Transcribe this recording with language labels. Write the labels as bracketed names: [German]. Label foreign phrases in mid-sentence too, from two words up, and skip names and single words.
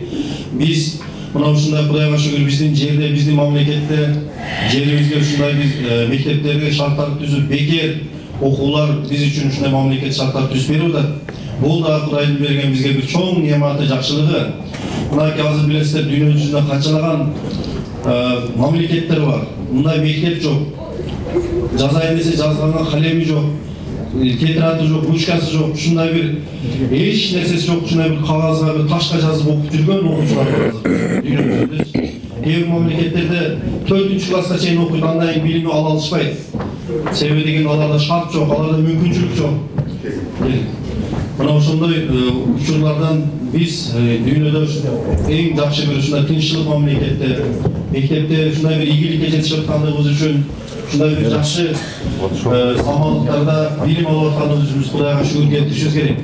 [Kyrgyz] Биз мына ушундай Кудайга шүгүр биздин жерде, биздин мамлекетте жерибизге ушундай биз мектептерге шарттар түзүп, бекер окуулар биз үчүн ушундай мамлекет шарттар түзүп берип атат. Бул да Кудайдын берген бизге бир чоң неаматы, жакшылыгы. Мынакей азыр билесиздер, дүйнө жүзүндө канчалаган мамлекеттер бар. Мындай мектеп жок. Жазайын десе жазганга калеми жок. Тетраdı жоқ, ручкасы жоқ, ушундай бир эч нерсеси жок, ушундай бир кагазга, бир ташка жазып окуп жүргөн окуучулар бар. Кээ бир мамлекеттерде 4-класска чейин окуйт, андан кийин билими ала алышпайт. Себеби деген аларда шарт жок, аларда мүмкүнчүлүк жок. Мына ошондой учурлардан биз дүйнөдө эң жакшы бир ушундай тынччылык мамлекетте, мектепте ушундай бир ийгиликке жетишип аткандыгыбыз үчүн ушундай бир жакшы самалыктарда билим алып атканыбыз үчүн Кудайга шүгүр келтиришибиз керек.